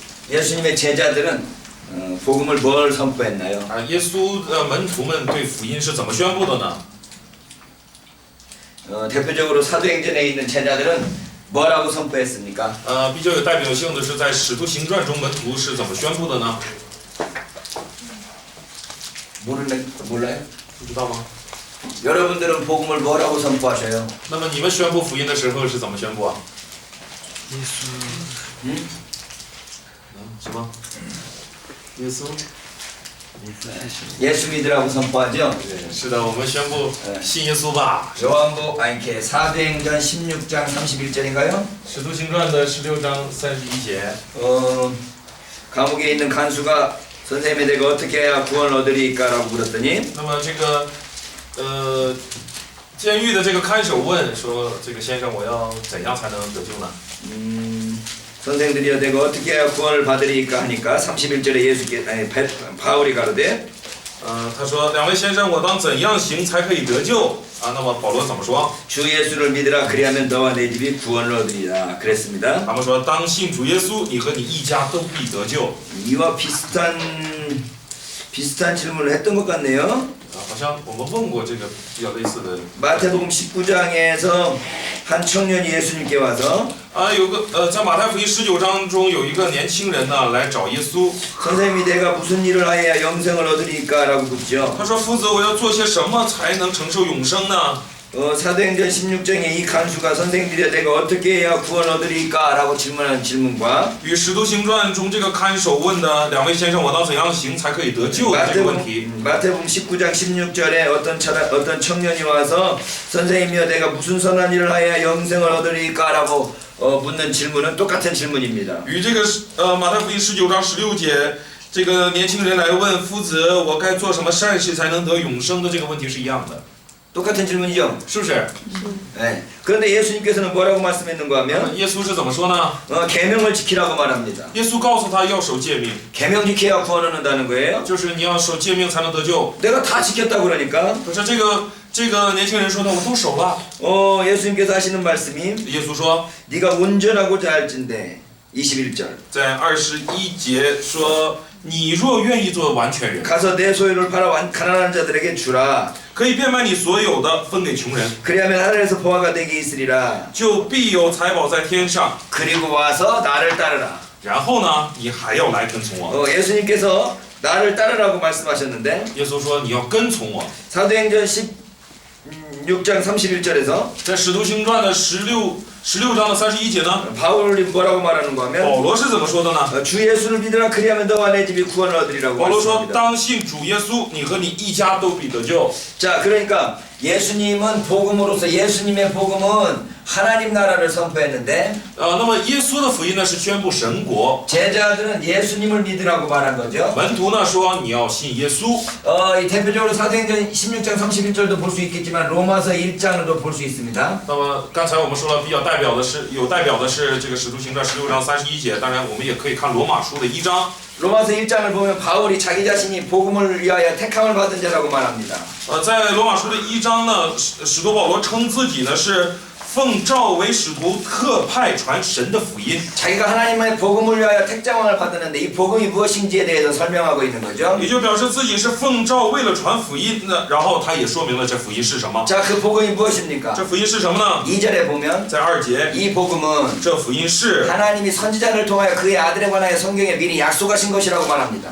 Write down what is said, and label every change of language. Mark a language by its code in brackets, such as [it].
[ko] 예수님의 제자들은 복음을 뭘 선포했나요? [zh] 耶稣的门徒们对福音是怎么宣布的呢？ [ko] 대표적으로 사도행전에 있는 제자들은 뭐라고 선포했습니까? [zh] 比较有代表性的是在《使徒行传》中门徒是怎么宣布的呢？ [ko] 몰라요? [zh] 不知道吗？ [ko] 여러분들은 복음을 뭐라고 선포하셔요? [zh] 那么你们宣布福音的时候是怎么宣布啊？什么？耶稣？ [ko] 예수 믿으라고 선포하죠? [zh] 是的，我们宣布信耶稣吧。 [ko] 사도행전 16장 31절인가요? [zh] 《使徒行传》的16章31节。 [ko] 감옥에 있는 간수가 선생님이 내가 어떻게 해야 구원을 얻으리까라고 물었더니 [zh] 那么这个监狱的这个看守问说：“这个先生，我要怎样才能得救呢？” [ko] 선생들이여 내가 어떻게 해야 구원을 받으리까 하니까 31절에 바울이 가로되 [zh] 他说：“两位先生，我当怎样行才可以得救？” 那么保罗怎么说？ [ko] 주 예수를 믿으라 그리하면 너와 내 집이 구원을 얻으리라 그랬습니다. [zh] 他们说：“当信主耶稣，你和你一家都必得救。” [ko] 이와 비슷한 질문을 했던 것 같네요. [zh] 好像我们问过这个比较类似的。 [ko] 마태복음 19장에서 한 청년이 예수님께 와서 [zh] 有个在马太福音19章中有一个年轻人呢来找耶稣， [ko] 선생님이 내가 무슨 일을 하여야 영생을 얻으리까라고 묻죠. [zh] 他说：“夫子，我要做些什么才能承受永生呢？” [ko] 사도행전 16장에 이 간수가 선생님들이 내가 어떻게 해야 구원 얻으리까라고 질문한 질문과 [zh] 与《使徒行传》中这个看守问的两位先生，我当怎样行才可以得救的这个问题。 [ko] 마태복음 19장 16절에 어떤 청년이 와서 선생님이여 내가 무슨 선한 일을 하여야 영생을 얻으리까라고 묻는 질문은 똑같은 질문입니다. [zh] 与这个马太福音19章16节，这个年轻人来问夫子，我该做什么善事才能得永生的这个问题是一样的。 [ko] 똑같은 질문이죠? [zh] 是不是？ [ko] 네. 그런데 예수님께서는 뭐라고 말씀했는가 하면 [zh] 耶稣是怎么说呢？ [ko] 계명을 지키라고 말합니다. [zh] 耶稣告诉他要守诫命， [ko] 계명 지켜야 구원을 얻는다는 거예요. [zh] 就是你要守诫命才能得救。 [ko] 내가 다 지켰다고 그러니까 [zh] 可是这个年轻人说呢，我都守了。 [ko] 예수님께서 하시는 말씀이 [zh] 耶稣说， [ko] 네가 운전하고자 할진대 21절 [zh] 在21节说，你若愿意做完全人， [ko] 가서 내 소유를 팔아 가난한 자들에게 주라 [zh] 可以变卖你所有的，分给穷人， [ko] 그리하면 하늘에서 보화가 되게 있으리라 [zh] 就必有财宝在天上。 [ko] 그리고 와서 나를 따르라 [zh] 然后呢，你还要来跟从我。 [ko] 예수님께서 나를 따르라고 말씀하셨는데 [zh] 耶稣说你要跟从我。 [ko] 사도행전 16장 31절에서 [zh] 在《使徒行传》的16章的31节呢， [ko] 바울이 뭐라고 말하는가 [zh] 保 [ko] 하면 [zh] 罗是怎么说的呢？ [ko] 주 예수를 믿으라 그리하면 너와 내 집이 구원을 얻으리라고 [zh] 保罗说：“ [ko] 말씀합니다. [zh] 当信主耶稣，你和你一家都必得救。” [ko] 자, 그러니까 예수님은 복음으로서 예수님의 복음은 하나님 나라를 선포했는데 [zh] 那么耶稣的福音呢是宣布神国， [ko] 제자들은 예수님을 믿으라고 말한 거죠. [zh] 门徒呢说你要信耶稣。 [ko] 이 대표적으로 사도행전 16장 31절도 볼 수 있겠지만 로마서 1장으로도 볼 수 있습니다. [zh] 那么刚才我们说了，比较代表的是这个《使徒行传》16章31节，当然我们也可以看罗马书的1章。 [ko] 로마서 1장을 보면 바울이 자기 자신이 복음을 위하여 택함을 받은 자라고 말합니다. [zh] 在罗马书的1章呢，使徒保罗称自己呢是奉召为使徒，特派传神的福音。 [ko] 자기가 하나님의 복음을 위하여 택장을 받았는데 이 복음이 무엇인지에 대해서 설명하고 있는 거죠. [zh] 也就表示自己是奉召为了传福音，然后他也说明了这福音是什么。 [ko] 자, 그 복음이 무엇입니까? [zh] 这福音是什么呢？ [ko] 2절에 보면 [zh] 在2节， [ko] 이 복음은 [zh] 这福音是 [ko] 하나님이 선지자를 통하여 그의 아들에 관하여 성경에 미리 약속하신 것이라고 말합니다.